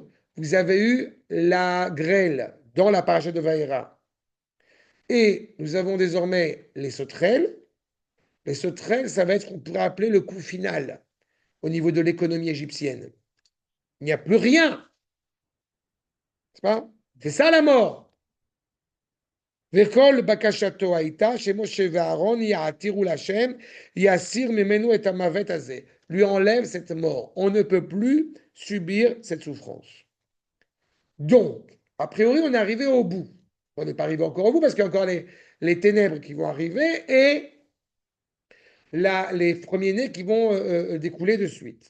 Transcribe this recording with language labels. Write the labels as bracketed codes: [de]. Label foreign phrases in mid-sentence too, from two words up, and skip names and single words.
[fr] Vous avez eu la grêle dans la paracha de Vaïra. Et nous avons désormais les sauterelles. Les sauterelles, ça va être ce qu'on pourrait appeler le coup final au niveau de l'économie égyptienne. Il n'y a plus rien. C'est pas? C'est ça la mort. [he] וכל בקשתו הייתה, chez משה אהרן, יעתירו לה׳, יסיר ממנו את המות הזה. [fr] Lui enlève cette mort. On ne peut plus subir cette souffrance. Donc, a priori, on est arrivé au bout. On n'est pas arrivé encore au bout parce qu'il y a encore les ténèbres qui vont arriver et les premiers-nés qui vont découler de suite.